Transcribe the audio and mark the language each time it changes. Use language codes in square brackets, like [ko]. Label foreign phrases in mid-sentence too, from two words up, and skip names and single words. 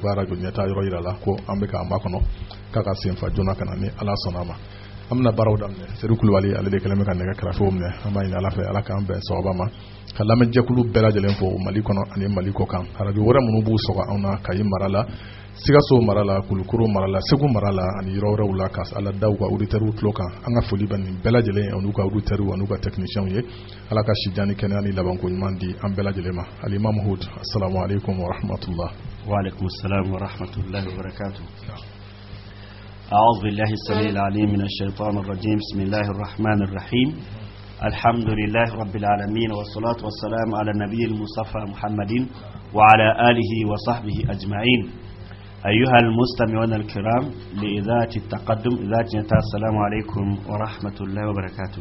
[bm] ka radio ɲɛta yɔrɔ yira la ko an bɛ k'an ba kɔnɔ k'a ka senfa joona ka na ni Ala sɔnna a ma an bɛna baaraw daminɛ Seydou Kulubali ale de kɛlen bɛ ka nɛgɛ kɛrɛfɛw minɛ an b'a ɲini Ala fɛ Ala k'an bɛn sababa ma ka lamɛnjɛkulu bɛɛ lajɛlen fo Mali kɔnɔ ani Mali kɔ kan radio wɛrɛ minnu b'u sɔgɔ anw na Kayi mara la Sigaso marala Kulukoro marala Segu marala ani yɔrɔ wɛrɛw la ka ala daw ka auditeurs tulo kan an ka foli bɛ nin bɛɛ lajɛlen anu ka auditeurs anu ka techniciens ye ala ka sijani kɛnɛya ni labanko ɲuman di an bɛɛ lajɛlen ma Al-Imam Hud [ar] السلام عليكم ورحمة الله وعليكم السلام ورحمة الله وبركاته أعوذ بالله السميع العليم من الشيطان الرجيم بسم الله الرحمن الرحيم الحمد لله رب العالمين والصلاة والسلام على النبي المصطفى محمد وعلى آله وصحبه أجمعين أيها المستمعون الكرام لإذاعة التقدم إذاعة السلام عليكم ورحمة الله وبركاته